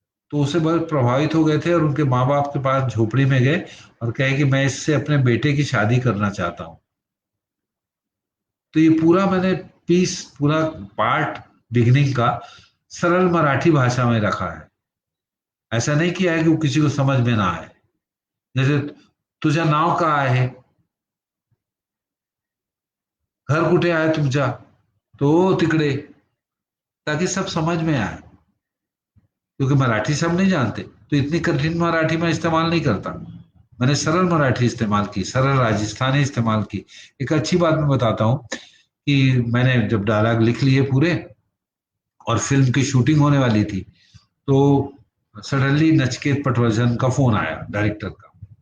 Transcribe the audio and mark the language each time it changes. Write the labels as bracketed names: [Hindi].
[Hindi] तो उससे बहुत प्रभावित हो गए थे, और उनके माँ बाप के पास झोपड़ी में गए और कहे कि मैं इससे अपने बेटे की शादी करना चाहता हूँ। तो ये पूरा मैंने पीस, पूरा पार्ट बिगिनिंग का सरल मराठी भाषा में रखा है। ऐसा नहीं किया है कि वो किसी को समझ में ना आए। जैसे [Marathi] तुझा नाव का आहे, घर कुठे आहे तुमचा, तो तिकडे, [Hindi] ताकि सब समझ में आए। क्योंकि मराठी सब नहीं जानते, तो इतनी कठिन मराठी में इस्तेमाल नहीं करता। मैंने सरल मराठी इस्तेमाल की, सरल राजस्थानी इस्तेमाल की। एक अच्छी बात मैं बताता हूँ कि मैंने जब डायलॉग लिख लिए पूरे और फिल्म की शूटिंग होने वाली थी, तो सडनली नचिकेत पटवर्धन का फोन आया, डायरेक्टर का।